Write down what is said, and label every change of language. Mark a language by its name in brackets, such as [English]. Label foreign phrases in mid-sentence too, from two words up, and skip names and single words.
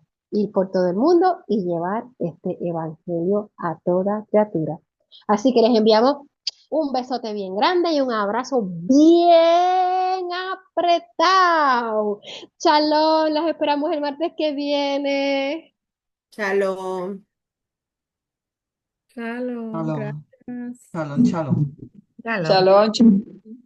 [Spanish] Ir por todo el mundo y llevar este evangelio a toda criatura. Así que les enviamos un besote bien grande y un abrazo bien apretado. Shalom, las esperamos el martes que viene. Shalom. Shalom, Shalom, gracias. shalom, shalom. Shalom. Shalom.